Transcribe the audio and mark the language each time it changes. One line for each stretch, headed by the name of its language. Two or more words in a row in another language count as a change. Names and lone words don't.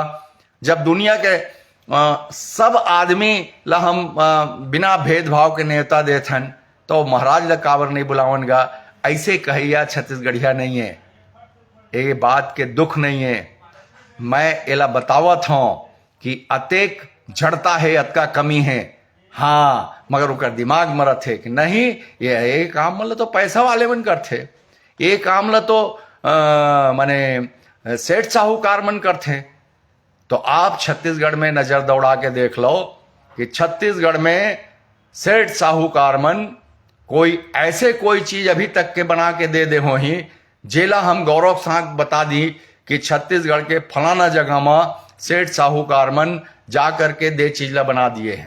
Chhattisgarhi: जब दुनिया के सब आदमी ला हम बिना भेदभाव के न्योता देथन तो महाराज ला काबर नहीं बुलावन गा। ऐसे कहिया छत्तीसगढ़िया नहीं है, ये बात के दुख नहीं है। मैं एला बतावत हूं कि अतेक जड़ता है अतका कमी है, हाँ, मगर उनका दिमाग मरत है कि नहीं ये काम मतलब तो पैसा वाले मन करते, ये काम ला तो माने सेठ साहूकार मन करते। तो आप छत्तीसगढ़ में नजर दौड़ा के देख लो कि छत्तीसगढ़ में सेठ साहूकार मन कोई ऐसे कोई चीज अभी तक के बना के दे हो ही जेला हम गौरव साथ बता दी कि छत्तीसगढ़ के फलाना जगह में सेठ साहूकार मन जा करके दे चीज ला बना दिए हैं।